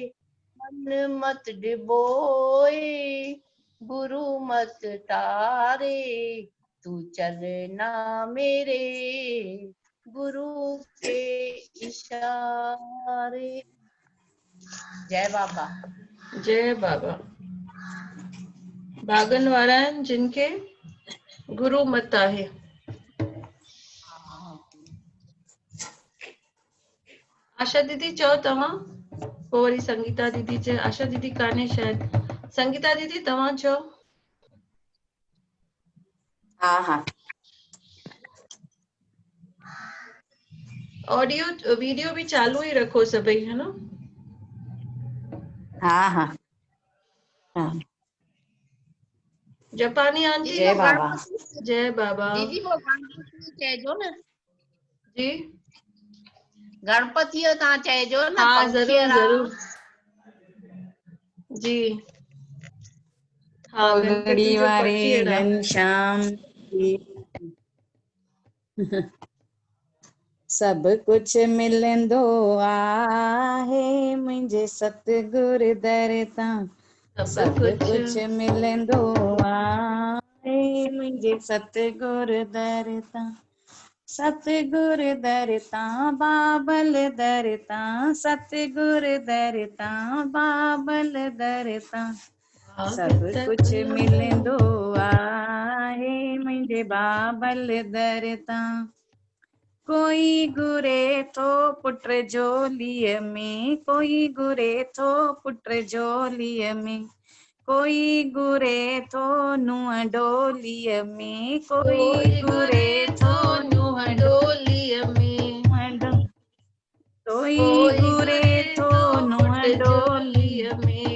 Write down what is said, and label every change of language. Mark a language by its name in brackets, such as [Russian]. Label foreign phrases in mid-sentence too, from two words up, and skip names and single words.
[Hindi] मन मत डिबोए गुरु मत तारे, तू चलना मेरे गुरु के इशारे। जय बाबा। जय बाबा। [Sindhi] भागन वारा आहिनि जिनके गुरु मत आहे। आशा दीदी चओ तव्हां, पोइ वरी संगीता दीदी चए। आशा दीदी कान्हे शायद। संगीता दीदी तव्हां चओ। [Hindi] हाँ हाँ। ऑडियो वीडियो भी चालू ही रखो सभई, है ना। हाँ हाँ हाँ। जपानी आंटी। जय बाबा। जय बाबा। [Sindhi] दीदी वो गणपति चइजो न। [Hindi] जी [Sindhi] गणपति तव्हां चइजो न। [Hindi] हाँ [Sindhi] पंखीअ [Hindi] जरूर राम। जरूर जी। हाँ गणपति [Sindhi] पगड़ी जो वारे पखी राम। घनश्याम सब कुछ मिलंदो आहे मुंहिंजे सतगुर दर तां। सब कुछ मिलंदो आहे मुंहिंजे सतगुर दर तां। सतगुर दर तां बाबल दर तां, सतगुर दर तां बाबल दर तां। सब कुछ मिलंदो आहे मुंहिंजे बाबल दर तां। कोई घुरे थो पुट जोलीअ में, कोई घुरे थो पुट जोलीअ में, कोई घुरे थो नुंहं डोलीअ में, कोई घुरे थो नुंहं डोलीअ में, कोई घुरे थो नुंहं डोलीअ में,